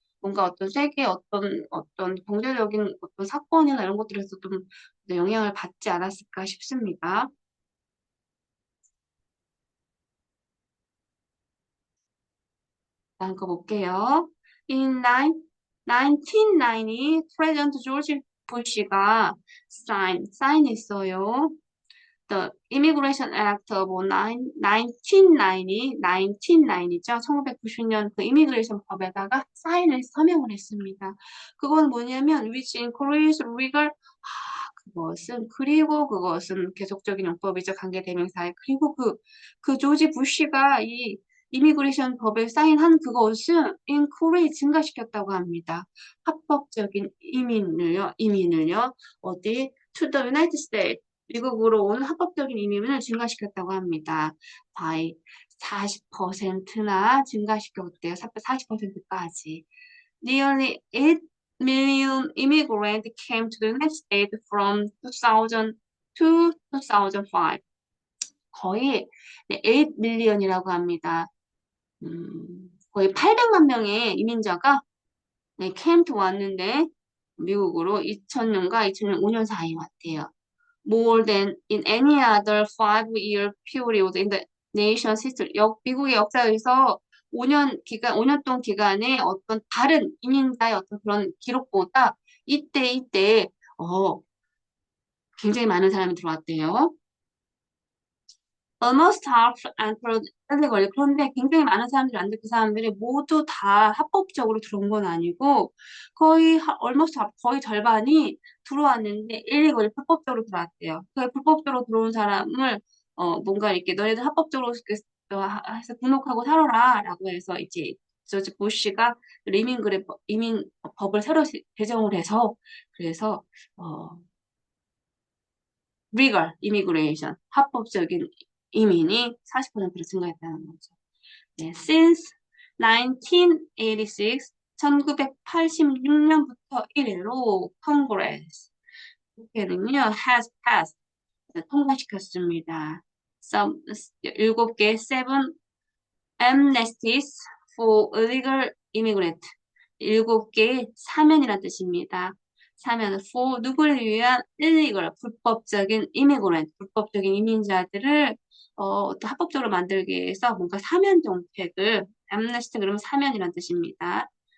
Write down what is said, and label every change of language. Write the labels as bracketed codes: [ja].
[ko] 뭔가 어떤 세계 어떤 경제적인 어떤 사건이나 이런 것들에서 좀 영향을 받지 않았을까 싶습니다. 다음 거 볼게요. [en] In 1990, [ko] 프레지던트 조지 부시가 사인했어요. [en] The Immigration Act of 1990죠. [ko] 1990년 그 이미그레이션 법에다가 서명을 했습니다. 그건 뭐냐면, [en] which includes legal, [ko] 그것은 계속적인 용법이죠. 관계대명사에. 그리고 그 조지 부시가 이 이미그레이션 법에 사인한 그것은 increase 증가시켰다고 합니다. 합법적인 이민을요, 어디? [en] To the United States. [ko] 미국으로 오는 합법적인 이민을 증가시켰다고 합니다. by 40%나 증가시켰대요. 40%까지. [en] Nearly 8 million immigrants came to the United States from 2000 to 2005. [ko] 거의 8 million이라고 합니다. 거의 800만 명의 이민자가 [en] came to [ko] 왔는데 미국으로 2000년과 2005년 사이에 왔대요. [en] More than in any other 5-year period in the nation's history. [ko] 미국의 역사에서 5년 동안 기간에 어떤 다른 이민자의 어떤 그런 기록보다 이때 굉장히 많은 사람이 들어왔대요. [en] Almost half entered illegally. [ko] 그런데 굉장히 많은 사람들이 왔는데 그 사람들이 모두 다 합법적으로 들어온 건 아니고 거의 [en] almost half, [ko] 거의 절반이 들어왔는데 illegally 불법적으로 들어왔대요. 그 불법적으로 들어온 사람을 뭔가 이렇게 너네들 합법적으로 해서 등록하고 살아라 라고 해서 이제 조지 부시가 이민 법을 새로 제정을 해서 그래서 [en] legal immigration [ko] 합법적인 이민이 40%로 증가했다는 거죠. 네, [en] since 1986, [ko] 1986년부터 이래로 Congress 국회는요 [en] has passed [ko] 통과시켰습니다. 7개 [en] seven amnesties for illegal immigrant [ko] 7개 사면이란 뜻입니다. 사면은 for 누구를 위한 illegal 불법적인 immigrant 불법적인 이민자들을 또 합법적으로 만들기 위해서 뭔가 사면 정책을 amnesty 그러면 사면이란 뜻입니다.